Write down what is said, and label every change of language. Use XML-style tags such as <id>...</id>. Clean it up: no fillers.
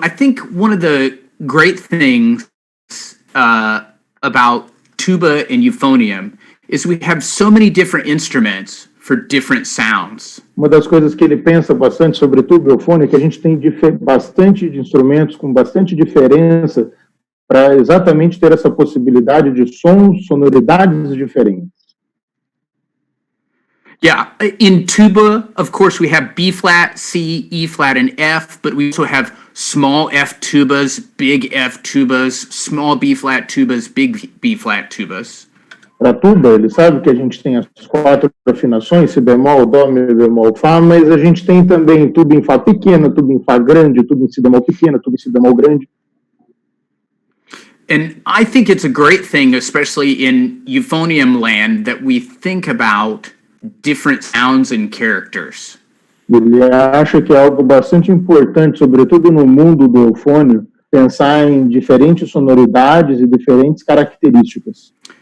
<en>I think one of the great things about tuba and euphonium is we have so many different instruments for different sounds.</en> <pt>Uma das coisas que ele pensa bastante sobre tuba e eufônia é que a gente tem bastante de instrumentos com bastante diferença para exatamente ter essa possibilidade de sons, sonoridades diferentes.</pt> <en>Yeah, in tuba, of course, we have B flat, C, E flat, and F, but we also have small F tubas, big F tubas, small B flat tubas, big B flat tubas.</en> <pt>Para tuba, ele sabe que a gente tem as 4 afinações, si bemol, dó, mi bemol, fá, mas a gente tem também tuba em fá pequena, tuba em fá grande, tuba em si bemol pequena, tuba em si bemol grande.</pt> <en>And I think it's a great thing, especially in euphonium land, that we think about different sounds and characters.</en> <pt>Ele acha que é algo bastante importante, sobretudo no mundo do eufônio, pensar em diferentes sonoridades e diferentes características.</pt>